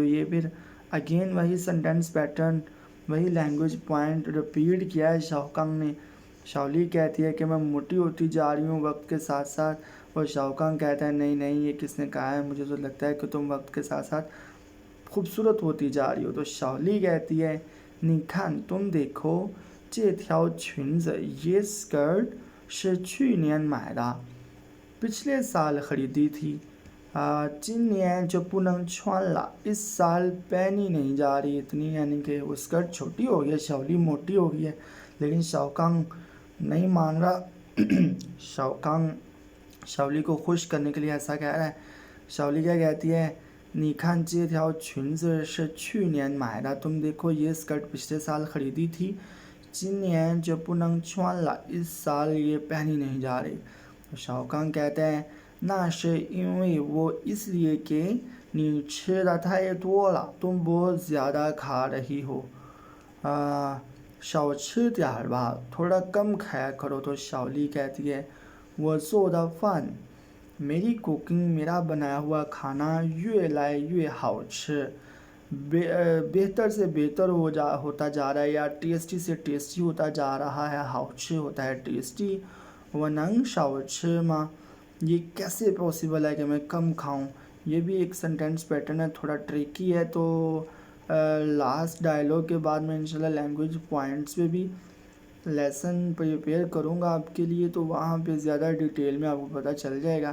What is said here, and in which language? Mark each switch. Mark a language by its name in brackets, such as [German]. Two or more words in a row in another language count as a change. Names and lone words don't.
[Hindi] ये फिर अगेन वही [English] sentence pattern, [Hindi] वही [English] language point [Hindi] रिपीट किया है शाओकांग ने। शाओली कहती है कि मैं मोटी होती जा रही हूँ वक्त के साथ साथ, और शाओकांग कहता है नहीं नहीं, ये किसने कहा है? मुझे तो लगता है कि तुम वक्त के साथ साथ खूबसूरत होती जा रही हो। तो शाओली कहती है [Chinese] 你看, [Hindi] तुम देखो, [Chinese] 这条裙子 [Hindi] ये स्कर्ट [Chinese] 是去年买的, [Hindi] पिछले साल ख़रीदी थी। [Chinese] 今年就不能穿了, [Hindi] इस साल पहनी नहीं जा रही इतनी, यानी कि वो स्कर्ट छोटी हो गई है, शाओली मोटी हो गई है। लेकिन शाओकांग नहीं मान रहा। शाओकांग शाओली को खुश करने के लिए ऐसा कह रहा है। शाओली क्या कहती है? [Chinese] 你看这条裙子是去年买的, [Hindi] तुम देखो ये स्कर्ट पिछले साल ख़रीदी थी। [Chinese] 今年就不能穿了, [Hindi] इस साल ये पहनी नहीं जा रही। तो शाओकांग कहते हैं [Chinese] 那是因为, [Hindi] वो इसलिए कि [Chinese] 你吃的太多了, [Hindi] तुम बहुत ज़्यादा खा रही हो। [Chinese] 少吃点儿吧, [Hindi] थोड़ा कम खाया करो। तो शाओली कहती है [Chinese] 我做的饭, [Hindi] मेरी कुकिंग, मेरा बनाया हुआ खाना [Chinese] 越来越好吃, [Hindi] बेहतर से बेहतर होता जा रहा है, या टेस्टी से टेस्टी होता जा रहा है। हाउची होता है टेस्टी, [Chinese] 我能少吃吗, [Hindi] ये कैसे पॉसिबल है कि मैं कम खाऊं? ये भी एक [English] sentence pattern [Hindi] है, थोड़ा ट्रिकी है। तो [English] last dialogue [Hindi] के बाद मैं इंशाल्लाह [English] language points [Hindi] पे भी [English] lesson prepare [Hindi] करूँगा आपके लिए, तो वहाँ पे ज़्यादा डिटेल में आपको पता चल जाएगा।